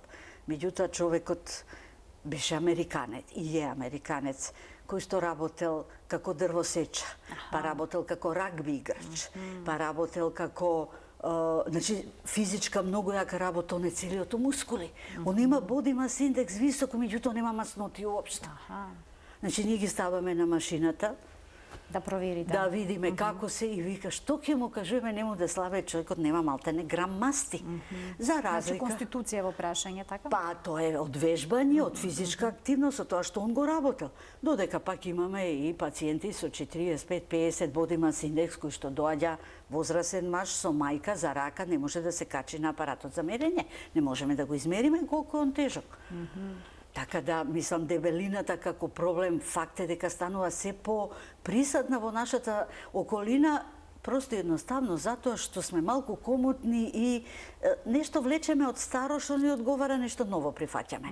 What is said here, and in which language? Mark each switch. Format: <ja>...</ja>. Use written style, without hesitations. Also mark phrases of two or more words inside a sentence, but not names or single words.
<mk>Меѓутоа човекот беше американец и е американец кој што работел како дрвосеча, па работел како рагби играч, па работел како значи физичка многу јака работа, он е целиот мускули. Он има</mk> <en>body mass index</en> <mk>висок, меѓутоа нема масноти уопшто. Значи ние ги ставаме на машината да проверите. Да видиме како се и вика што ќе му кажеме нему да слабе човекот нема малтене грам масти. За разлика. Значи конституција во прашање, така? Па тоа е од вежбање, од физичка активност, од тоа што он го работел. Додека пак имаме и пациенти со 45-50</mk> <en>body mass index</en> <mk>кои што доаѓа возрасен маж со мајка за рака, не може да се качи на апаратот за мерење. Не можеме да го измериме колку е он тежок. Така да, мислам, дебелината како проблем, факт е дека станува се по-присадна во нашата околина, просто едноставно затоа што сме малку комотни и нешто влечеме од старо што ни одговара, нешто ново прифаќаме.</mk>